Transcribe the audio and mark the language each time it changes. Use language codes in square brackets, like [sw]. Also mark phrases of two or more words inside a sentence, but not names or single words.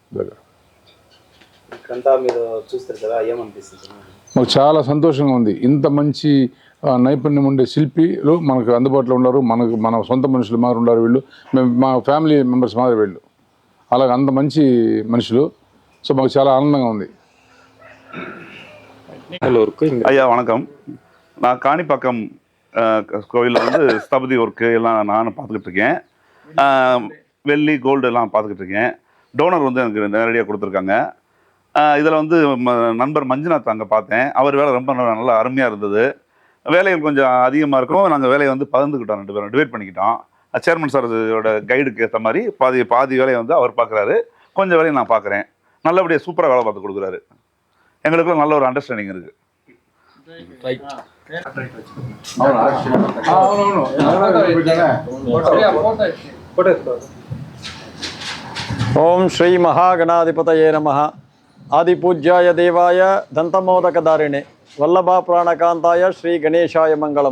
[te] మాకు చాలా సంతోషంగా ఉంది. ఇంత మంచి నైపుణ్యం ఉండే శిల్పిలు మనకు అందుబాటులో ఉన్నారు. మన సొంత మనుషులు మాదిరి ఉన్నారు వీళ్ళు. మా [en] family members [te] మాదిరి వీళ్ళు. అలాగే అంత మంచి మనుషులు. సో మాకు చాలా ఆనందంగా ఉంది. [ta] ஐயா வணக்கம். நான் காணிப்பாக்கம் கோவிலில் வந்து ஸ்தபதி ஒர்க்கு எல்லாம் நானும் பார்த்துக்கிட்டு இருக்கேன். வெள்ளி கோல்டு எல்லாம் பார்த்துக்கிட்டு இருக்கேன். டோனர் வந்து எனக்கு நேரடியாக கொடுத்துருக்காங்க. இதில் வந்து நண்பர் மஞ்சுநாத் அங்கே பார்த்தேன். அவர் வேலை ரொம்ப நல்லா அருமையாக இருந்தது. வேலைகள் கொஞ்சம் அதிகமாக இருக்கும். நாங்கள் வேலையை வந்து பகிர்ந்துக்கிட்டோம், 2 பேரும் டிவைட் பண்ணிக்கிட்டோம். சேர்மன் சாரோட கைடுக்கு ஏற்ற மாதிரி பாதி வேலையை வந்து அவர் பார்க்குறாரு, கொஞ்சம் வேலையை நான் பார்க்குறேன். நல்லபடியாக சூப்பராக வேலை பார்த்து கொடுக்குறாரு. எங்களுக்குள்ள நல்ல ஒரு அண்டர்ஸ்டாண்டிங் இருக்குது. [sa] ఓం శ్రీ మహాగణాధిపతయే నమః. ఆది పూజ్యాయ దేవాయ దంతమోదకదారిణే వల్లభా ప్రాణకాంతాయ శ్రీ గణేశాయ మంగళం.